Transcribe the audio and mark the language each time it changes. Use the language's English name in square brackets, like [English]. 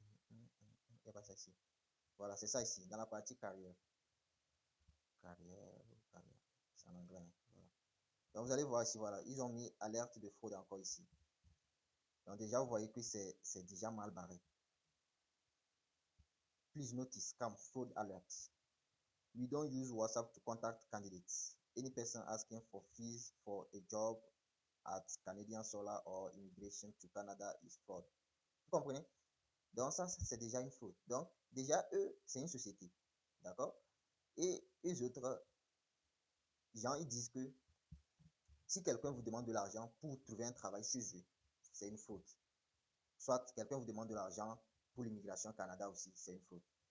[French] Il n'y a pas ça ici. Voilà, c'est ça ici, dans la partie carrière. Carrière, carrière. C'est en anglais. Voilà. Donc, vous allez voir ici, voilà, ils ont mis alerte de fraude encore ici. Donc, déjà, vous voyez que c'est déjà mal barré. [English] Please notice scam fraud alert. We don't use WhatsApp to contact candidates. Any person asking for fees for a job at Canadian Solar or immigration to Canada is fraud. [French] Vous comprenez? Donc, ça, c'est déjà une fraude. Donc, déjà, eux, c'est une société. D'accord? Et les autres gens, ils disent que si quelqu'un vous demande de l'argent pour trouver un travail chez eux, c'est une fraude. Soit quelqu'un vous demande de l'argent pour l'immigration au Canada aussi, c'est une fraude.